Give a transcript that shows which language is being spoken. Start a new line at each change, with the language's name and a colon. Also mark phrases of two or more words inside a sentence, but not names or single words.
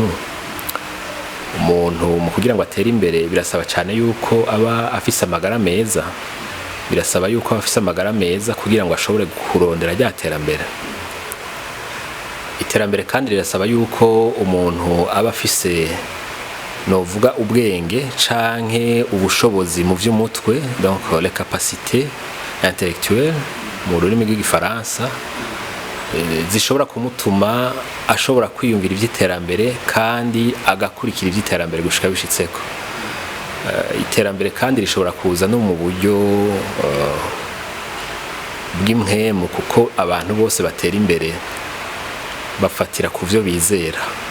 Rundi: Umuntu mu kugira ngo atere imbere birasaba cyane yuko aba afise amagara meza, birasaba yuko aba afise amagara meza kugira ngo ashobore kurondera rya terambere. Iterambere kandi rirasaba yuko umuntu aba afise novuga ubwenge canke ubushobozi mu by'umutwe,
French: donc les capacités intellectuelles
Rundi: mu rurimi rw'igifaransa, zishobora kumutuma ashobora kwiyumvira iby'iterambere kandi agakurikira iby'iterambere gushika bishitseko. Iterambere kandi rishobora kuza no mu buryo bw'impwemu, kuko abantu bose batera imbere bafatira ku byo bizera.